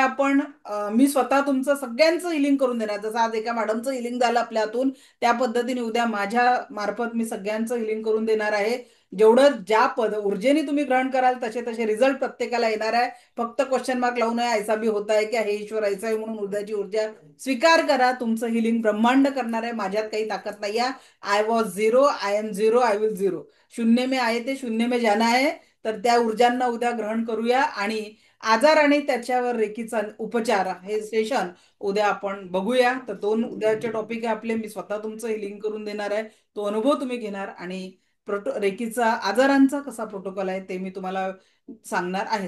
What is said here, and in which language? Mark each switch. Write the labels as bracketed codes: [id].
[mr] आपण मी स्वतः तुमचं सगळ्यांचं हिलिंग करून देणार. जसं आज एका मॅडमचं हिलिंग झालं आपल्या हातून, त्या पद्धतीने उद्या माझ्या मार्फत मी सगळ्यांचं हिलिंग करून देणार आहे. जेवढं ज्या ऊर्जेने तुम्ही ग्रहण कराल तसे तसे रिझल्ट प्रत्येकाला येणार आहे. फक्त क्वेश्चन मार्क लावू नये, [hi] ऐसा भी होता है क्या, [mr] हे ईश्वर ऐसा आहे म्हणून उद्याची ऊर्जा स्वीकार करा. तुमचं हिलिंग ब्रह्मांड करणार आहे, माझ्यात काही ताकद नाही आहे. [en] I was zero, I am zero, I will zero. [hi] शून्य में आए ते शून्य में जाना है. [mr] तर त्या ऊर्जांना उद्या ग्रहण करूया. आणि आजार आणि त्याच्यावर रेकीचा उपचार हे सेशन उद्या आपण बघूया. तर 2 उद्याचे टॉपिक आहे आपले. मी स्वतः तुमचं हिलिंग करून देणार आहे, तो अनुभव तुम्ही घेणार. आणि रेकीचा आजारांचा कसा प्रोटोकॉल आहे ते मी तुम्हाला सांगणार आहे.